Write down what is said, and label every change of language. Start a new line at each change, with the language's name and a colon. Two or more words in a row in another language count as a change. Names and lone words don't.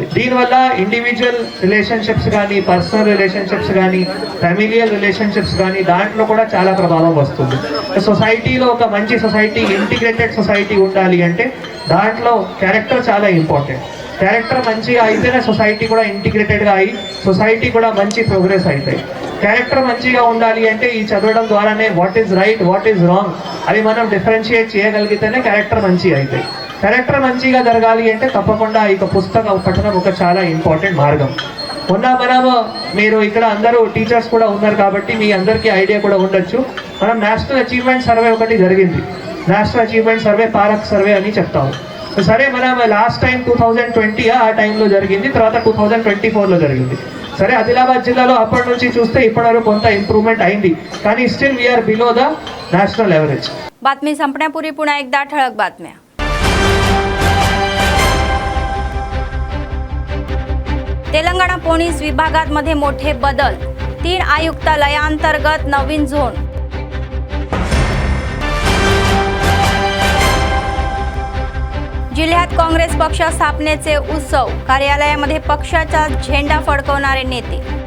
Telugu: దీనివల్ల
English: individual relationships
Telugu: కానీ,
English: personal relationships
Telugu: కానీ,
English: familial relationships
Telugu: కానీ దాంట్లో కూడా చాలా ప్రభావం వస్తుంది. సొసైటీలో ఒక మంచి సొసైటీ,
English: integrated society
Telugu: ఉండాలి అంటే దాంట్లో క్యారెక్టర్ చాలా ఇంపార్టెంట్. క్యారెక్టర్ మంచిగా అయితేనే సొసైటీ కూడా ఇంటిగ్రేటెడ్గా అయ్యి సొసైటీ కూడా మంచి ప్రోగ్రెస్ అవుతాయి. క్యారెక్టర్ మంచిగా ఉండాలి అంటే ఈ చదవడం ద్వారానే
English: what is right, what is wrong
Telugu: అవి మనం డిఫరెన్షియేట్ చేయగలిగితేనే క్యారెక్టర్ మంచిగా అవుతాయి. క్యారెక్టర్ మంచిగా జరగాలి అంటే తప్పకుండా ఈ పుస్తక పఠనం ఒక చాలా ఇంపార్టెంట్ మార్గం. మనము మీరు ఇక్కడ అందరూ టీచర్స్ కూడా ఉన్నారు కాబట్టి మీ అందరికీ ఐడియా కూడా ఉండొచ్చు. మనం నేషనల్ అచీవ్మెంట్ సర్వే ఒకటి జరిగింది. నేషనల్ అచీవ్మెంట్ సర్వే పారక్ సర్వే అని చెప్తాము. సరే మనం
English: last time
Telugu: 2020 ఆ టైంలో జరిగింది, తర్వాత 2024లో జరిగింది. సరే ఆదిలాబాద్ జిల్లాలో అప్పటి నుంచి చూస్తే ఇప్పటివరకు కొంత इंप्रूवमेंट అయింది, కానీ
English: still we are below the national average.
Marathi: बातमी संपण्यापूर्वी पुन्हा एकदा ठळक बातम्या. तेलंगणा पोलीस विभागात मध्ये मोठे बदल, 3 आयुक्तालयांतर्गत नवीन झोन. जिल्ह्यात काँग्रेस पक्ष स्थापनेचे उत्सव, कार्यालयामध्ये पक्षाचा झेंडा फडकवणारे नेते.